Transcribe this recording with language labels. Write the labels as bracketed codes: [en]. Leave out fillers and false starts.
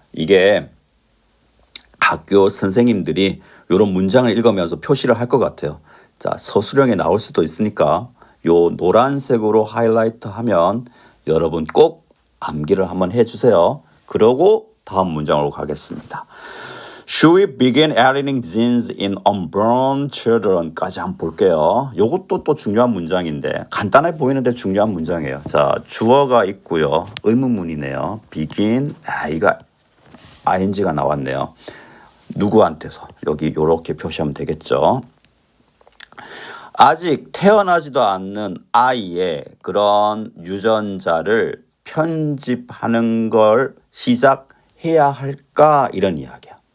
[ko] 이게 학교 선생님들이 이런 문장을 읽으면서 표시를 할 것 같아요. 자, 서술형에 나올 수도 있으니까 요 노란색으로 하이라이트 하면 여러분 꼭 암기를 한번 해주세요. 그러고 다음 문장으로 가겠습니다. [en] Should we begin editing genes in unborn children [ko] 까지 한번 볼게요. 요것도 또 중요한 문장인데 간단해 보이는데 중요한 문장이에요. 자, 주어가 있고요. 의문문이네요. begin, 이거 ing가 나왔네요. 누구한테서 여기 이렇게 표시하면 되겠죠. 아직 태어나지도 않는 아이의 그런 유전자를 편집하는 걸 시작해야 할까 이런 이야기야.